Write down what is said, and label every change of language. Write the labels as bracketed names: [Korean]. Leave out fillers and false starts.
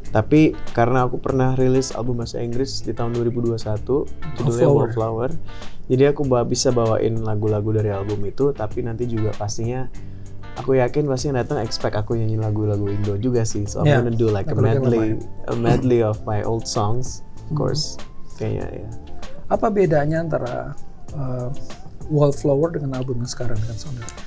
[Indonesian] Tapi karena aku pernah rilis album bahasa Inggris di tahun 2021, judulnya Wallflower. Jadi aku bisa bawain lagu-lagu dari album itu, tapi nanti juga pastinya aku yakin pasti yang datang expect aku nyanyi lagu-lagu Indo juga sih. [English] So I'm gonna do like a medley of my old songs, of course. [Indonesian] Kayaknya ya. Apa bedanya antara Wallflower dengan album yang sekarang dengan Sounder?